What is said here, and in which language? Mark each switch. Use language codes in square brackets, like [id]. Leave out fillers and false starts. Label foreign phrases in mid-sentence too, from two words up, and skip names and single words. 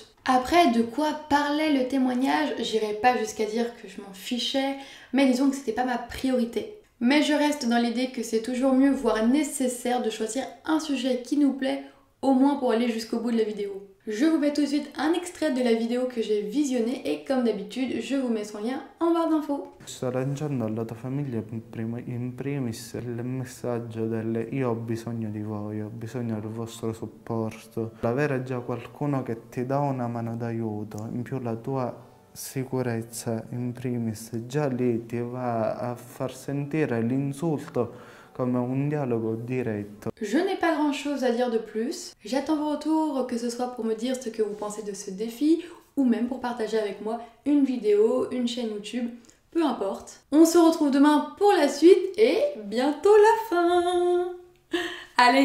[fr] Après, de quoi parlait le témoignage, j'irai pas jusqu'à dire que je m'en fichais, mais disons que c'était pas ma priorité. Mais je reste dans l'idée que c'est toujours mieux, voire nécessaire, de choisir un sujet qui nous plaît, au moins pour aller jusqu'au bout de la vidéo. Je vous mets tout de suite un extrait de la vidéo que j'ai visionnée et comme d'habitude, je vous mets son lien en barre d'infos. [it] Sto lanciando alla tua famiglia in primis il messaggio del io ho bisogno di voi, ho bisogno del vostro supporto. L'avere già qualcuno che ti dà una mano d'aiuto, in più la tua sicurezza in primis, già lì ti va a far sentire l'insulto [fr] comme un dialogue direct. Je n'ai pas grand chose à dire de plus. J'attends vos retours, que ce soit pour me dire ce que vous pensez de ce défi ou même pour partager avec moi une vidéo, une chaîne YouTube, peu importe. On se retrouve demain pour la suite et bientôt la fin.